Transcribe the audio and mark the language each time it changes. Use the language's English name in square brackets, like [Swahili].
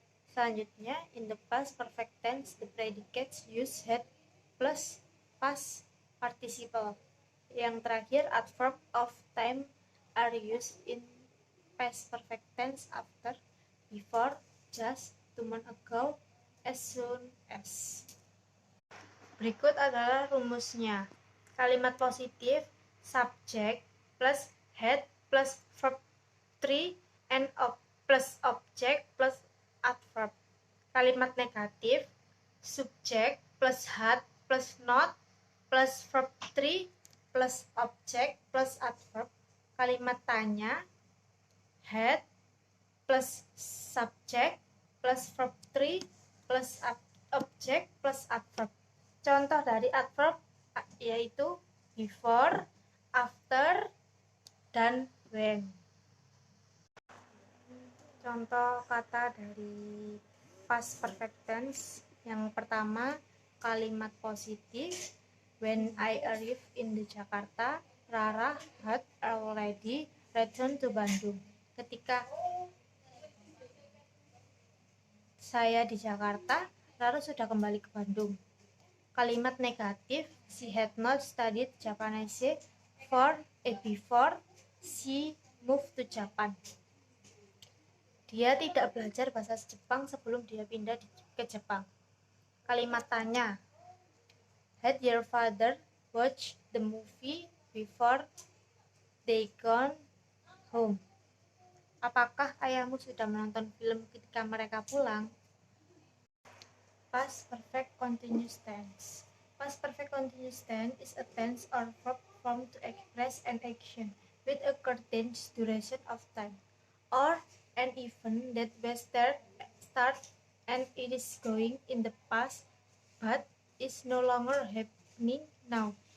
[English] Selanjutnya, in the past perfect tense, the predicates use had plus past participle. [Indonesian] Yang terakhir, [English] adverb of time are used in past perfect tense after, before, just, 2 months ago, as soon as. [Indonesian] Berikut adalah rumusnya. Kalimat positif [English] subject plus had plus verb 3 and plus object plus adverb. [Indonesian] Kalimat negatif [English] subject plus had plus not plus verb 3 plus object plus adverb. [Indonesian] Kalimat tanya [English] had plus subject plus verb 3 plus object plus adverb. [Indonesian] Contoh dari adverb yaitu before, after, dan when. Contoh kata dari past perfect tense. Yang pertama, kalimat positif [English] when I arrived in the Jakarta. Rara had already returned to Bandung. [Indonesian] Ketika saya di Jakarta, Rara sudah kembali ke Bandung. Kalimat negatif, [English] she had not studied Japanese before she moved to Japan. [Indonesian] Dia tidak belajar bahasa Jepang sebelum dia pindah ke Jepang. Kalimat tanya, [English] had your father watched the movie before they gone home? [Indonesian] Apakah ayahmu sudah menonton film ketika mereka pulang? [English] Past perfect continuous tense. Past perfect continuous tense is a tense or verb formed to express an action with a continuous duration of time, or an event that was start and it is going in the past but is no longer happening now.